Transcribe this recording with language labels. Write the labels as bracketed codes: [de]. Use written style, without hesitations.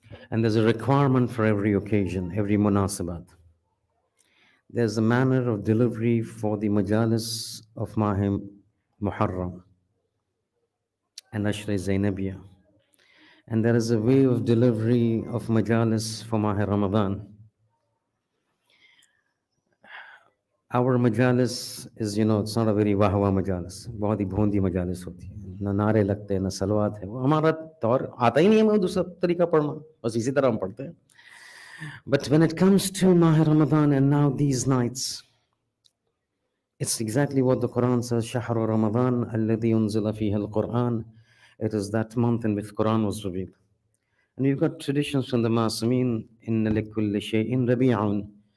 [en] And there's a requirement for every occasion, every munasabat. There's a manner of delivery for the majalis of Mahim Muharram and Ashra Zainabiyah. And there is a way of delivery of majalis for Mahi Ramadan. Our majalis is, it's not a very wahwa majalis. [hi] बहुत ही भोंदी majalis होती है. ना नारे लगते हैं, ना सलवात है. वो हमारा तौर आता ही नहीं है, हमें दूसरा तरीका पढ़ना. बस इसी तरह हम पढ़ते हैं. [en] But when it comes to Mahi Ramadan and now these nights, it's exactly what the Quran says, [ar] شهر رمضان الذي أنزل فيه القرآن. [en] It is that month in which Quran was revealed. And you've got traditions from the Ma'asumin, [ar] إن لكل شيء ربيع.